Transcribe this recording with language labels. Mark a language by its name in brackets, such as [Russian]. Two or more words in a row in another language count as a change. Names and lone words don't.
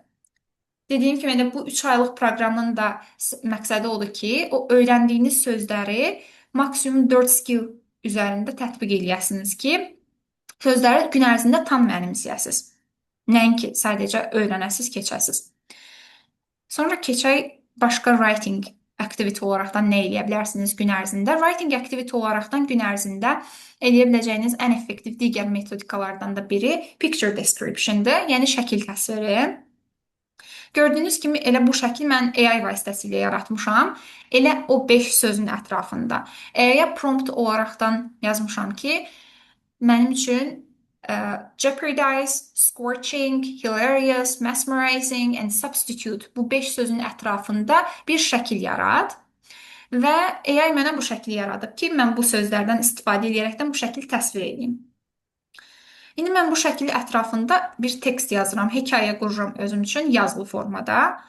[Azerbaijani] Dediyim kimi də bu 3 aylıq proqramın da məqsədi odur ki, o öyrəndiyiniz sözləri maksimum 4 skill üzərində tətbiq eləyəsiniz ki, sözləri gün ərzində tam mənimsəyəsiz. Nəinki sadəcə öyrənəsiz, keçəsiz. Sonra keçək başqa [English] writing activity [Azerbaijani] olaraqdan nə edə bilərsiniz gün ərzində? [English] Writing activity [Azerbaijani] olaraqdan gün ərzində edə biləcəyiniz ən effektiv digər metodikalardan da biri [English] picture description- [Azerbaijani] dır, yəni şəkil təsviri. Gördüyünüz kimi elə bu şəkil mən AI vasitəsilə yaratmışam. Elə o 5 sözün ətrafında. AI-ya prompt olaraqdan yazmışam ki, mənim üçün [English] jeopardize, scorching, hilarious, mesmerizing and substitute [Azerbaijani] bu 5 sözün ətrafında bir şəkil yarat və AI mənə bu şəkli yaradıb ki, mən bu sözlərdən istifadə edərəkdən bu şəkli təsvir edeyim. İndi mən bu şəkil ətrafında bir tekst yazıram, hekayə qururam özüm üçün yazılı formada.